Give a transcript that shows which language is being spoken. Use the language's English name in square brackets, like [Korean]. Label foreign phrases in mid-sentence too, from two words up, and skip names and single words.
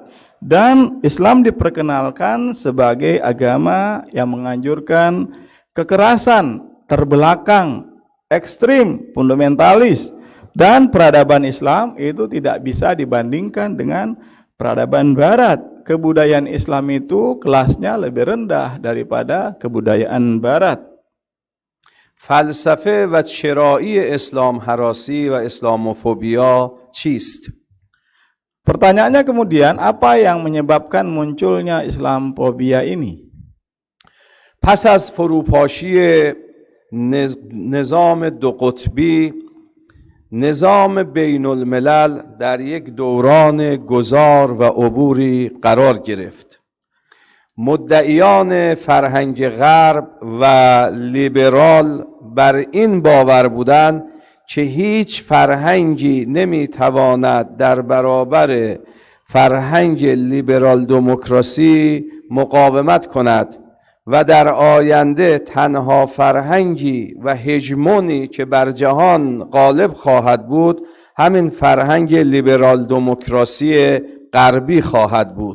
[Indonesian] Dan Islam diperkenalkan sebagai agama yang menganjurkan kekerasan, terbelakang, ekstrim, fundamentalis, dan peradaban Islam itu tidak bisa dibandingkan dengan peradaban Barat. Kebudayaan Islam itu kelasnya lebih rendah daripada kebudayaan Barat. [Persian] فلسفه و چرایی اسلام هراسی و اسلاموفوبیا چیست؟ [Indonesian] Pertanyaannya kemudian, apa yang menyebabkan munculnya Islamophobia ini? [Persian] پس از فروپاشی نظام دو قطبی، نظام بین الملل در یک دوران گذار و عبوری قرار گرفت. مدعیان فرهنگ غرب و لیبرال بر این باور بودند که هیچ فرهنگی نمیتواند در برابر فرهنگ لیبرال دموکراسی مقاومت کند و در آینده تنها فرهنگی و هژمونی که بر جهان غالب خواهد بود همین فرهنگ لیبرال دموکراسی غربی خواهد بود.